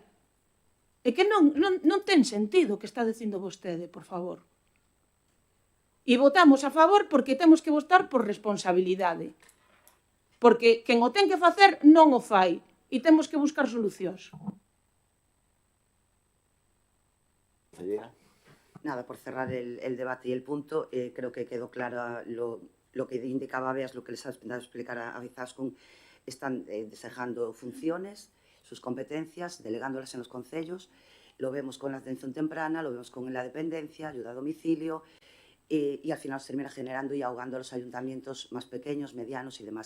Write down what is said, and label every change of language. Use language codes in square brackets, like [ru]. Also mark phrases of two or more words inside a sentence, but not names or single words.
[gl] É que non ten sentido o que está dicindo vostede, por favor. E votamos a favor porque temos que votar por responsabilidade. Porque quen o ten que facer non o fai. E temos que buscar solucións. [es] Nada, por cerrar el debate y el punto, creo que quedó claro lo que indicaba Beas, lo que les ha intentado explicar a Izaskun. Están despejando funciones, sus competencias, delegándolas en los concellos. Lo vemos con la atención temprana, lo vemos con la dependencia, ayuda a domicilio, y al final se termina generando y ahogando a los ayuntamientos más pequeños, medianos y demás.